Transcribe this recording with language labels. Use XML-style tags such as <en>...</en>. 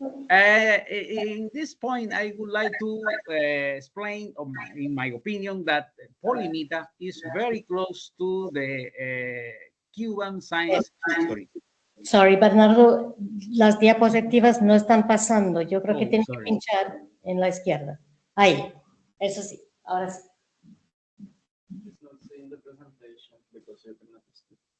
<en>In this point, I would like to explain, in my opinion, that Polymita is very close to the Cuban science history.</en> <es>Sorry, Bernardo, las diapositivas no están pasando. Yo creo que tienes que pinchar en la izquierda. Ahí, eso sí, ahora sí.</es> <en>It's not seeing the presentation because you cannot see.</en>